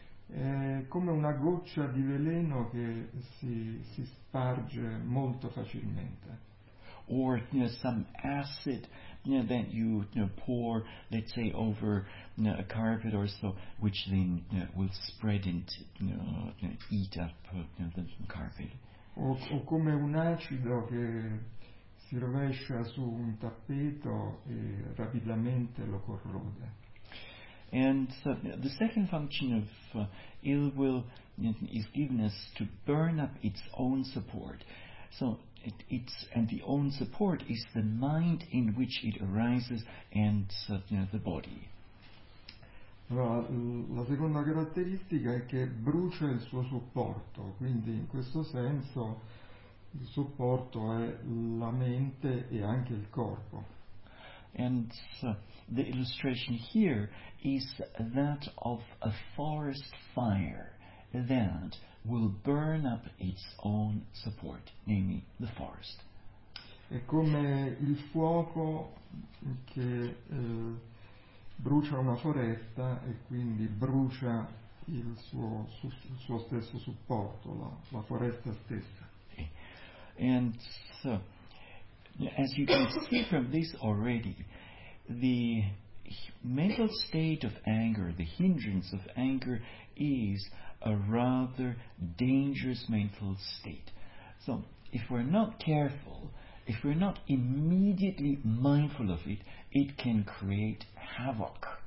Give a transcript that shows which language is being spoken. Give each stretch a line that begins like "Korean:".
Italian: È come una goccia di veleno che si sparge molto facilmente.
English: Or some acid that you pour, let's say, over a carpet or so, which then will spread and eat up the carpet.
Italian: O come un acido che si rovescia su un tappeto e rapidamente lo corrode.
English: And so the second function of ill will is given us to burn up its own support. So it's and the own support is the mind in which it arises and the body.
Italian: La seconda caratteristica è che brucia il suo supporto, quindi in questo senso il supporto è la mente e anche il corpo.
English: And the illustration here is that of a forest fire that will burn up its own support, namely the forest.
Italian: È come il fuoco che brucia una foresta e quindi brucia il suo stesso supporto, la foresta stessa.
English: And so, as you can see from this already, the mental state of anger, the hindrance of anger, is a rather dangerous mental state. So, if we're not careful, if we're not immediately mindful of it, it can create havoc.